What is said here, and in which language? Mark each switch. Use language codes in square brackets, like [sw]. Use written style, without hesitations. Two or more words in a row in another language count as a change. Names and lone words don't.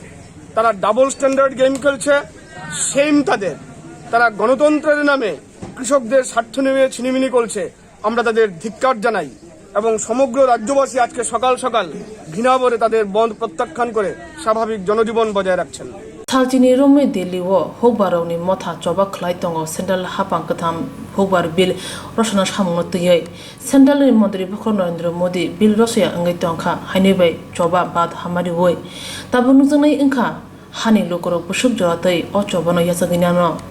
[bn] তারা [en] double standard game [bn] খেলছে, সেম তাদের। তারা গণতন্ত্রের নামে কৃষকদের স্বার্থ নিয়ে ছিনিমিনি করছে। আমরা তাদের ধিক্কার জানাই এবং সমগ্র রাজ্যবাসী আজকে সকাল সকাল ঘৃণাভরে তাদের বন্ধ প্রত্যাখ্যান করে স্বাভাবিক জনজীবন বজায় রাখছেন। [trp] Thalchini Rome Delhi wo hogbaroni motha choba khlai tongo central hapang katham hogbar bill rosana samung tuyai central mantri bokho Narendra Modi bill rosya angai tongkha hainibai choba bad hamari woi tabunu jangai ingkha hani lokorok busuk joratai o chobano yasaginano